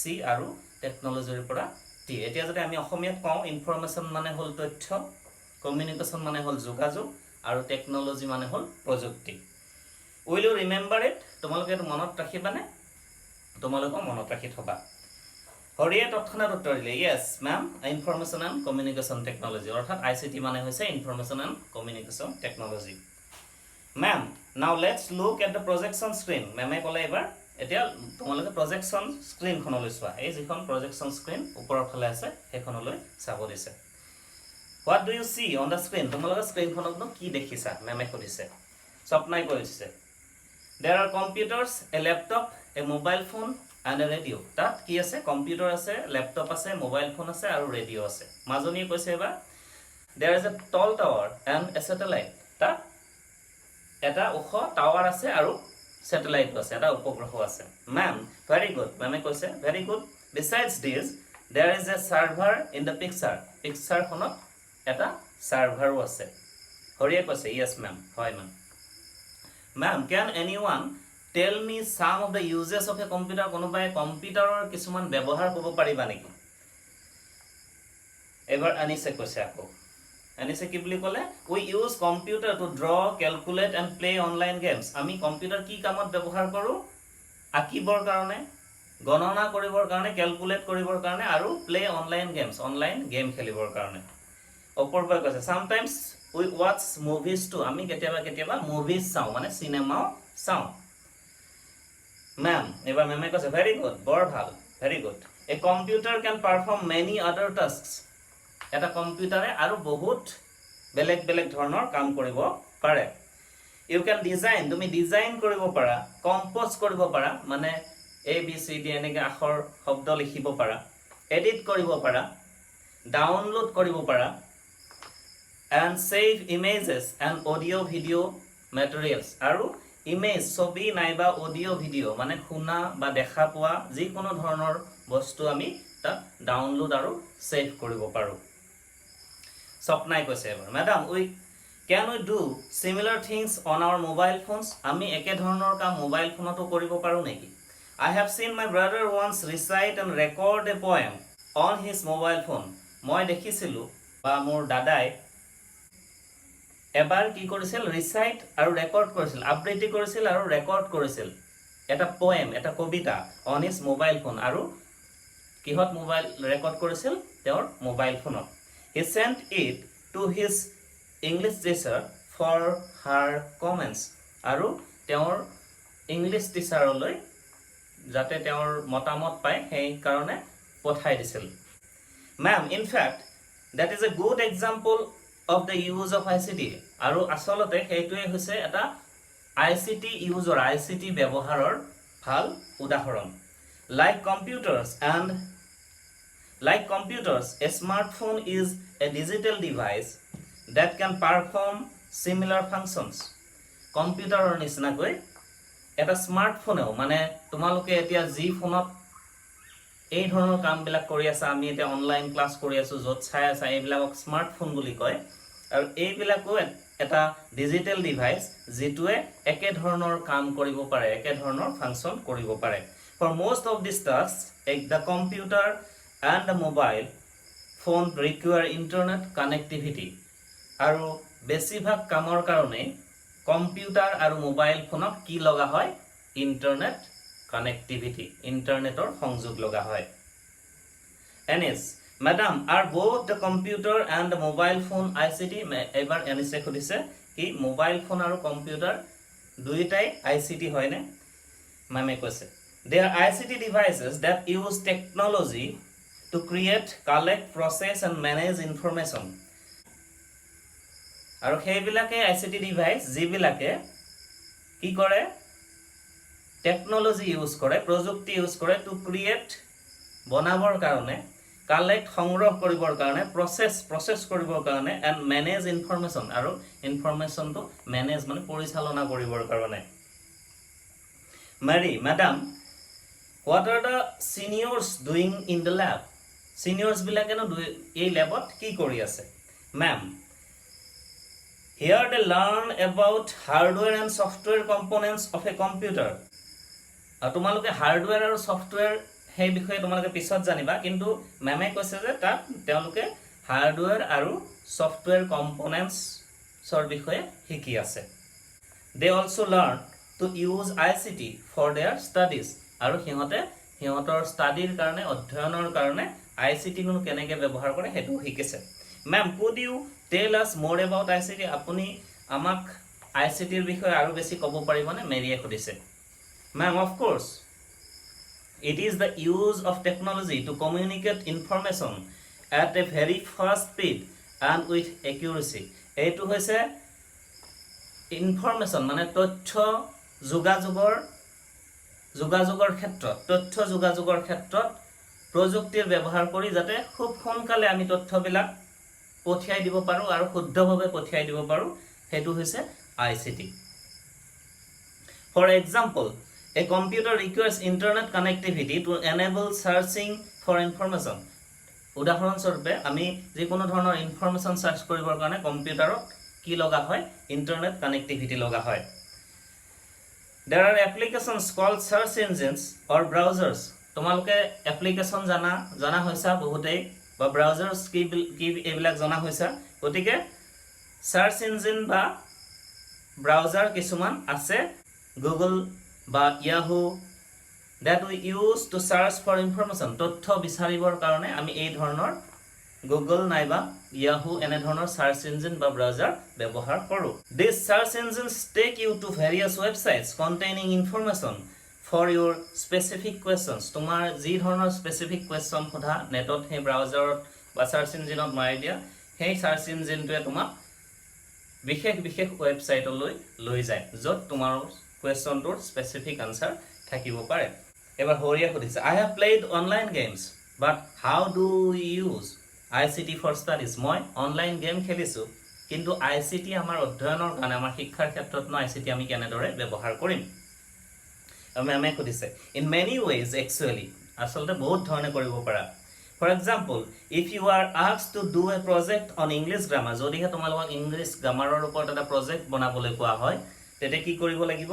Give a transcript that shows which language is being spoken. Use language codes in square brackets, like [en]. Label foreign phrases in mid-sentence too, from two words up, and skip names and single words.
[as] আৰু টেকনলজিৰ পৰা T এতিয়া যদি আমি অসমীয়াত কওঁ ইনফৰমেশন মানে হল তথ্য কমিউনিকেশন মানে হল যোগাযোগ আৰু টেকনলজি মানে হল প্ৰযুক্তি [en] will you remember it [as] তোমালোকে মনত ৰাখিবানে তোমালোকে মনত ৰাখি থবা হৰিয়ে তৎক্ষণাত উত্তৰ দিলে [en] yes ma'am information and communication technology [as] অৰ্থাৎ ICT মানে হৈছে [en] information and communication technology ma'am now let's look at the projection screen ma'am [as] ক'লে এবাৰ এতিয়া তোমালোকে [en] projection screen [as] খনলৈ চোৱা এই যিখন [en] projection screen [as] ওপৰৰ ফালে আছে হেখনলৈ চাব দিছে [en] what do you see on the screen [as] তোমালোকে স্ক্ৰিন খনত কি দেখিছা মেমে কৈছে স্বপ্নাই কৈছে [en] there are computers a laptop a mobile phone and a radio তাত [as] কি আছে কম্পিউটাৰ আছে ল্যাপটপ আছে মোবাইল ফোন আছে আৰু ৰেডিও আছে মাজনী কৈছে এবাৰ [en] there is a tall tower and a satellite [as] তাত এটা ওখ টাৱাৰ আছে আৰু স্যাটেলাইট আছে এটা উপগ্ৰহ আছে [en] ma'am very good [as] মেমে কৈছে [en] very good besides this there is a server in the picture [as] খনত এটা সাৰ্ভাৰো আছে হৰিয়ে কৈছে [en] yes ma'am হয় ma'am can anyone tell me some of the uses of a computer [as] কোনোবাই কম্পিউটাৰৰ কিছুমান ব্যৱহাৰ ক'ব পাৰিবা নেকি এবাৰ আনিছে কৈছে আকৌ আনিছে কি বুলি ক'লে [en] we use computer to draw calculate and play online games [as] আমি কম্পিউটাৰ কি কামত ব্যৱহাৰ কৰো আকিবৰ কাৰণে গণনা কৰিবৰ কাৰণে ক্যালকুলেট কৰিবৰ কাৰণে আৰু [en] play online game [as] খেলিবৰ কাৰণে অপূৰ্বই কৈছে [en] sometimes we watch movies too [as] আমি কেতিয়াবা মুভিজ চাও মানে সিনেমাও চাও Ma'am, এবাৰ মেমে কৈছে [en] very good, [as] বৰ ভাল, [en] very good. A computer can perform many other tasks. [as] এটা কম্পিউটাৰে আৰু বহুত বেলেগ বেলেগ ধৰণৰ কাম কৰিব পাৰে। [en] You can design, [as] তুমি ডিজাইন কৰিব পাৰা, কম্প'জ কৰিব পাৰা, মানে ABCD এনেকৈ আখৰ শব্দ লিখিব পাৰা, এডিট কৰিব পাৰা, ডাউনলোড কৰিব পাৰা, [en] and save images and audio video materials, [as] আৰু ইমেজ ছবি নাইবা [en] audio video' [as] মানে শুনা বা দেখা পোৱা যিকোনো ধৰণৰ বস্তু আমি তাত ডাউনলোড আৰু ছেভ কৰিব পাৰোঁ। স্বপ্নাই কৈছে এবাৰ মেডাম [en] can we do similar things on our mobile phones? [as] আমি একে ধৰণৰ কাম মোবাইল ফোনতো কৰিব পাৰোঁ নেকি? [en] I have seen my brother once recite and record a poem on his mobile phone. [as] মই দেখিছিলোঁ বা মোৰ দাদাই এবাৰ কি কৰিছিল, ৰিচাইট আৰু ৰেকৰ্ড কৰিছিল, আবৃত্তি কৰিছিল আৰু ৰেকৰ্ড কৰিছিল এটা পয়েম, এটা কবিতা [en] on his mobile phone. [as] আৰু কিহত মোবাইল ৰেকৰ্ড কৰিছিল? তেওঁৰ মোবাইল ফোনত। [en] he sent it to his English teacher for her comments, [as] আৰু তেওঁৰ ইংলিছ টিচাৰলৈ যাতে তেওঁৰ মতামত পায় সেইকাৰণে পঠাই দিছিল। মেম, ইনফেক্ট [en] that is a good example of the use of ICT, [as] আৰু আসলতে সেইটোৱে হৈছে এটা [en] ICT use, [as] ICT ব্যৱহাৰৰ ভাল উদাহৰণ। [en] Like computers, a smartphone is a digital device that can perform similar functions. [as] কম্পিউটাৰৰ নিচিনাকৈ এটা স্মাৰ্টফোনেও, মানে তোমালোকে এতিয়া যি ফোনত এই ধৰণৰ কামবিলাক কৰি আছা, আমি এতিয়া [en] online class [as] কৰি আছোঁ, য'ত চাই আছা, এইবিলাকক স্মাৰ্টফোন বুলি কয়। আৰু এইবিলাকো এটা [en] digital device [as] যিটোৱে একে ধৰণৰ কাম কৰিব পাৰে, একে ধৰণৰ ফাংচন কৰিব পাৰে। [en] ফৰ most of these tasks, the computer and the mobile phone require internet connectivity. [as] আৰু বেছিভাগ কামৰ কাৰণে কম্পিউটাৰ আৰু মোবাইল ফোনক কি লগা হয়? [en] internet connectivity, [as] ইণ্টাৰনেটৰ সংযোগ লগা হয়। [en] এনিছ, madam, are both the computer and the mobile phone ICT? [as] এবাৰ এনিছে সুধিছে কি মোবাইল ফোন আৰু কম্পিউটাৰ দুয়োটাই ICT হয়নে? মেমে কৈছে [en] they are ICT devices that use technology to create, collect, process and manage information. [as] আৰু সেইবিলাকে [en] ICT device [as] যিবিলাকে কি কৰে? [en] technology use [as] কৰে, প্ৰযুক্তি ইউজ কৰে, [en] to create [as] বনাবৰ কাৰণে, কালেক্ট সংগ্ৰহ কৰিবৰ কাৰণে, প্ৰচেছ কৰিবৰ কাৰণে, [en] and manage information, [as] আৰু ইনফৰমেশ্যনটো মেনেজ মানে পৰিচালনা কৰিবৰ কাৰণে। [en] Mary, madam, what are the seniors doing in the lab? [as] চিনিয়ৰ্ছবিলাকেনো এই লেবত কি কৰি আছে? মেম, [en] here they learn about hardware and software components of a computer. [as] তোমালোকে হাৰ্ডৱেৰ আৰু ছফ্টৱেৰ সেই বিষয়ে তোমালোকে পিছত জানিবা, কিন্তু মেমে কৈছে যে তাত তেওঁলোকে হাৰ্ডৱেৰ আৰু [en] software components [as] বিষয়ে শিকি আছে। [en] They also learn to use ICT for their studies. [as] আৰু সিহঁতৰ ষ্টাডিৰ কাৰণে, অধ্যয়নৰ কাৰণে ICT নো কেনেকৈ ব্যৱহাৰ কৰে সেইটো শিকিছে। মেম, [en] could you tell us more about ICT? [as] আপুনি আমাক ICTৰ বিষয়ে আৰু বেছি ক'ব পাৰিবনে? মেৰিয়ে সুধিছে। [en] Ma'am, of course. It is the use of technology to communicate information at a very fast speed and with accuracy. [as] এইটো হৈছে ইনফৰমেশ্যন মানে তথ্য যোগাযোগৰ ক্ষেত্ৰত প্ৰযুক্তিৰ ব্যৱহাৰ কৰি যাতে খুব সোনকালে আমি তথ্যবিলাক পঠিয়াই দিব পাৰোঁ আৰু শুদ্ধভাৱে পঠিয়াই দিব পাৰোঁ, সেইটো হৈছে ICT. [en] For example, a computer requires internet connectivity to enable searching for information. [as] উদাহৰণস্বৰূপে আমি যিকোনো ধৰণৰ [en] information search [as] কৰিবৰ কাৰণে কম্পিউটাৰত কি লগা হয়? [en] internet connectivity [as] লগা হয়। [en] There are applications called search engines or browsers. [as] তোমালোকে এপ্লিকেশ্যন জনা হৈছা বহুতেই, বা ব্ৰাউজাৰ্ছ কি এইবিলাক জনা হৈছা। গতিকে [en] search engine [as] বা ব্ৰাউজাৰ কিছুমান আছে, গুগল বা ইয়াহু, [en] that we use to search for information. [as] তথ্য বিচাৰিবৰ কাৰণে আমি এই ধৰণৰ গুগল নাইবা ইয়াহু এনেধৰণৰ [en] search engine [as] বা ব্ৰাউজাৰ ব্যৱহাৰ কৰোঁ। [en] These search engines take you to various websites containing information for your specific questions. [as] তোমাৰ যি ধৰণৰ [en] specific question [as] সোধা নেটত হে ব্ৰাউজাৰত বা [en] search engine [as] মাৰি দিয়া সেই [en] search engine [as] তোমাক বিশেষ ওয়েবসাইটলৈ লৈ যায় য'ত তোমাৰ কোৱেশ্চনটোৰ [en] specific answer [as] থাকিব পাৰে এবাৰ হৰিয়া সুধিছে [en] I have played online games but how do we use ICT for studies [as] মই [en] online game [as] খেলিছো কিন্তু ICT আমাৰ অধ্যয়নৰ কাৰণে আমাৰ শিক্ষাৰ ক্ষেত্ৰত ন ICT আমি কেনেদৰে ব্যৱহাৰ কৰিম আমি সুধিছে [en] in many ways actually [as] আসলতে বহুত ধৰণে কৰিব পাৰা [en] For example, if you are asked to do a project on English grammar, [as] যদিহে তোমালোকক ইংলিশ গ্ৰামাৰৰ ওপৰত এটা প্ৰজেক্ট বনাবলৈ কোৱা হয়, তেতে কি কৰিব লাগিব?